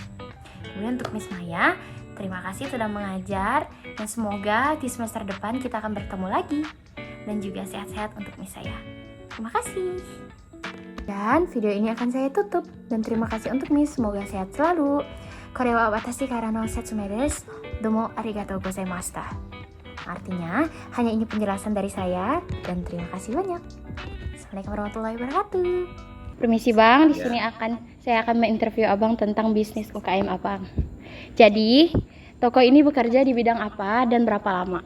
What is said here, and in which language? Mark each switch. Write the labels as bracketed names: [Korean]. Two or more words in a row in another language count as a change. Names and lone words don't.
[Indonesian] Kemudian untuk Miss Maya, terima kasih sudah mengajar dan semoga di semester depan kita akan bertemu lagi. Dan juga sehat-sehat untuk Miss saya. Terima kasih. Dan video ini akan saya tutup dan terima kasih untuk Miss, semoga sehat selalu. [Japanese] これは私からの説明です。どうもありがとうございました. [Indonesian] Artinya, hanya ini penjelasan dari saya dan terima kasih banyak. [Arabic] السلام عليكم ورحمة الله وبركاته. [Indonesian] Permisi Bang, di sini saya akan menginterview Abang tentang bisnis UKM Abang. Jadi, toko ini bekerja di bidang apa dan berapa lama?